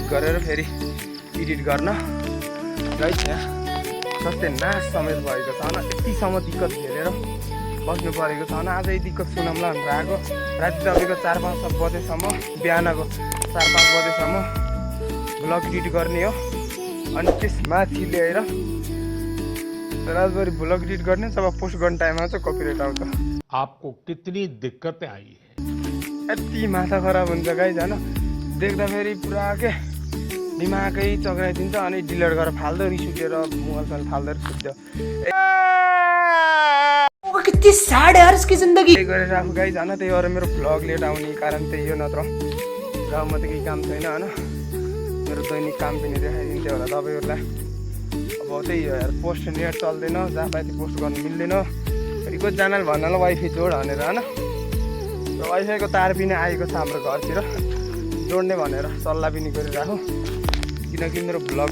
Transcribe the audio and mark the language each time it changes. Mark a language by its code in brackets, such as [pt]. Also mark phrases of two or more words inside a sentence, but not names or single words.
[ne] गरेर फेरि एडिट गर्न राइट यहाँ सस्तै नाश समेत भएको छ होइन यतिसम्म दिक्कत झेलेर बस्नु परेको छ होइन आजै दिक्कत सुनाउँला भनेर आएको राति तपाईँको 4-5 बजेसम्म बिहानको 4-5 बजेसम्म [en] vlog edit [ne] गर्ने हो अनि त्यसमाथि ल्याएर रातभरि [en] vlog edit [ne] गर्ने जब पोस्ट गर्ने टाइममा चाहिँ कपिराइट आउँछ [hi] आपको कितनी दिक्कतें आई है [ne] यति माथा खराब हुन्छ गाइज होइन देख्दाखेरि पुरा के दिमागै चक्राइदिन्छ अनि डिलिट गरेर फाल्दो रिस उठेर मोबाइल फाल्दो रिस उठ्यो [hi] कितनी सैड है यार इसकी जिंदगी [ne] त्यही गरेर आफू गाइज होइन त्यही भएर मेरो भ्लग लेट आउने कारण त्यही हो नत्र गाउँमा त केही काम छैन होइन मेरो दैनिक काम पनि देखाइदिन्थ्यो होला तपाईँहरूलाई अब त्यही हो यार पोस्ट नेट चल्दैन जहाँ पाए पोस्ट गर्नु मिल्दैन फेरि कतिजनाले भन्नालाई वाइफाई जोड भनेर होइन र वाइफाईको तार पनि आएको छ हाम्रो घरतिर जोड्ने भनेर सल्लाह पनि गरिराखौँ किनकि मेरो भ्लग